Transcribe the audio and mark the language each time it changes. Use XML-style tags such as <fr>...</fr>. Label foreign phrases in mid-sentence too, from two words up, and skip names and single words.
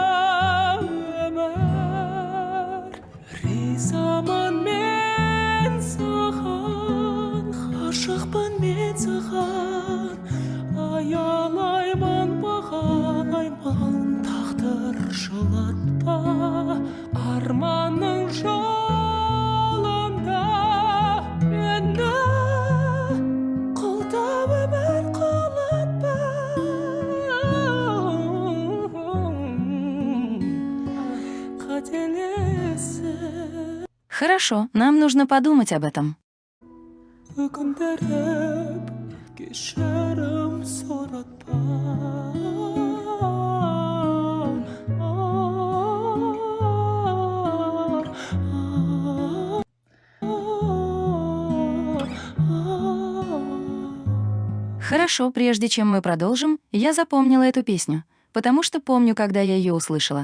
<kk>Ризамын мен саған, ғашықпын мен саған, аялаймын, бағалаймын, тағдыр жылатпа, арманның жолында мені қолдап өмір қалатпа. Қателесіп</kk> <ru>Хорошо, нам нужно подумать об этом.</ru> <kk>Өкіндіріп кешірім сұратпа.</kk> <ru>Хорошо, прежде чем мы продолжим, я запомнила эту песню, потому что помню, когда я ее услышала.</ru>